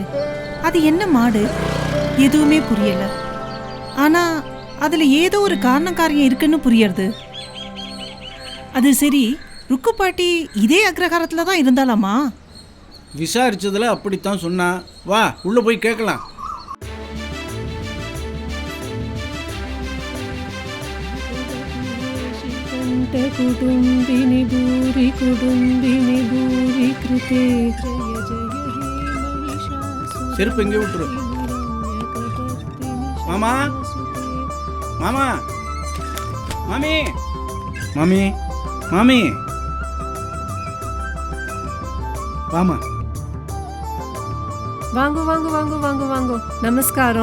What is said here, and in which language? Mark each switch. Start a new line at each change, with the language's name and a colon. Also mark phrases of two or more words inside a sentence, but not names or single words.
Tamil: அது என்ன மாடு? எதுவுமே புரியல. ஆனால் அதில் ஏதோ ஒரு காரணம் காரியம் இருக்குன்னு புரியறது. அது சரி, ருக்கு பாட்டி இதே அக்ரஹாரத்துல தான் இருந்தாலாமா? விசாரிச்சதுல அப்படித்தான் சொன்னா. வா உள்ள போய் கேட்கலாம்.
Sanskrit: कुटुम्बिनि भूरि कुटुम्बिनि भूरि कृते जय जय हे महिषासुर
Tamil: செருப்பு எங்கே விட்டுரு. மாமா மாமா மாமி மாமி மாமி வாமா. வாங்க வாங்க வாங்க வாங்க வாங்க. நமஸ்காரம்